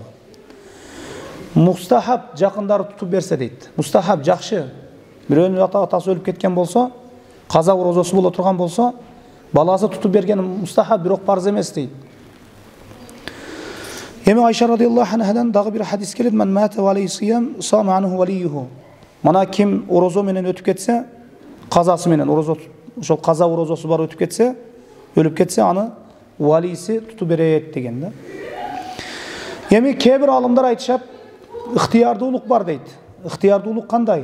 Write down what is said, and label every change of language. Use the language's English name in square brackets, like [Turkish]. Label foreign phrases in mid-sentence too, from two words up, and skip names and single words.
[Kyrgyz] Мустахаб жакындары тутуп берсе дейт. Мустахаб жакшы. Бирөөнүн атасы өлүп кеткен болсо, каза орозосу боло турган болсо, баласы тутуп берген мустахаб, бирок парз эмес дейт. Эми Айша [Arabic] رضي الله عنها [Kyrgyz] дагы бир хадис келет, [Arabic] من مات وعليه صيام صام عنه وليه. [Kyrgyz] Мана ким орозо менен өтүп кетсе, казасы менен ошол каза орозосу бар өтүп кетсе, өлүп кетсе, аны валиси тутуп берет деген да. Эми кээ бир алымдар айтышат, ыктыярдуулук бар дейт. Ыктыярдуулук кандай?